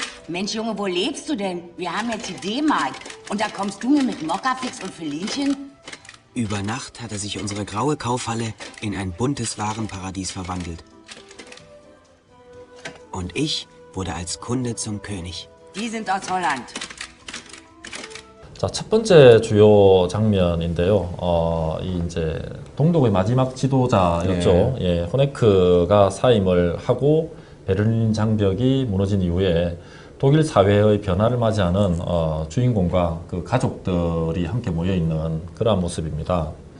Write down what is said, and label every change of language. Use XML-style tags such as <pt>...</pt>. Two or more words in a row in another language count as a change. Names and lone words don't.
<de>Mensch, Junge, wo lebst du denn? Wir haben jetzt die D-Mark. Und da kommst du mir mit Mokafix und Filinchen? Über Nacht hatte sich unsere graue Kaufhalle in ein buntes Warenparadies verwandelt. Und ich wurde als Kunde zum König. Die sind aus Holland.</de> <ko>자, 첫 번째 주요 장면인데요. 이 이제 동독의 마지막 지도자였죠. 예, 호네크가 사임을 하고 베를린 장벽이 무너진 이후에 독일 사회의 변화를 맞이하는 주인공과 그 가족들이 함께 모여 있는 그러한 모습입니다.</ko>